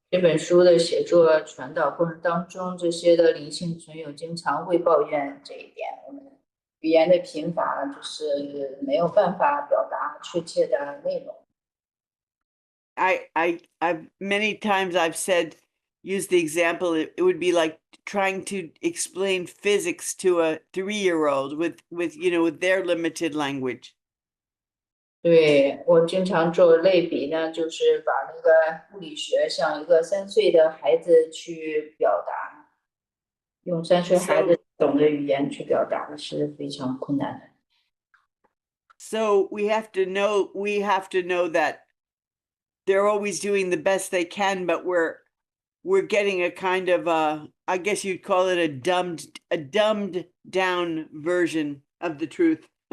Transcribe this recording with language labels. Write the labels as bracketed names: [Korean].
[Chinese] 这本书的写作传导过程当中，这些的灵性存有经常会抱怨这一点，我们语言的贫乏，就是没有办法表达确切的内容。 [English] I've many times I've said, use the example, it would be like trying to explain physics to a 3-year-old with their limited language. [Chinese] 对，我经常做类比呢，就是把那个物理学像一个3岁的孩子去表达，用3岁孩子懂的语言去表达是非常困难的。 [English] So we have to know that they're always doing the best they can, but we're getting a kind of I guess you'd call it a dumbed down version of the truth.